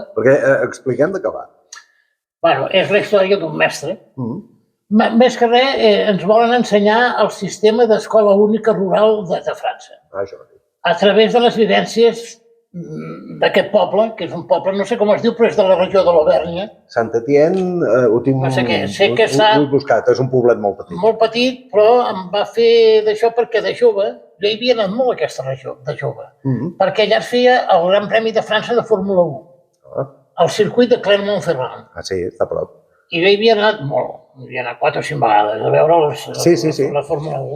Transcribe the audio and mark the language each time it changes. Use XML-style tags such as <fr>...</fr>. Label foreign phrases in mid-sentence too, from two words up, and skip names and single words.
<ca>Perquè expliquem de què va. Bueno, és la història d'un mestre. Més que res, ens volen ensenyar el sistema d'escola única rural de França. A través de les vivències d'aquest poble, que és un poble, no sé com es diu, però és de la regió de l'Auvergne. Saint-Étienne, ho tinc buscat, és un poblet molt petit. Molt petit, però em va fer d'això perquè de jove, jo hi havia anat molt a aquesta regió, de jove, perquè allà es feia el Gran Premi de França de Fórmula 1, al circuit de Clermont-Ferrand. Ah, sí, està a prop. I jo hi havia anat molt, hi havia anat 4 o 5 vegades a veure la Fórmula 1.</ca>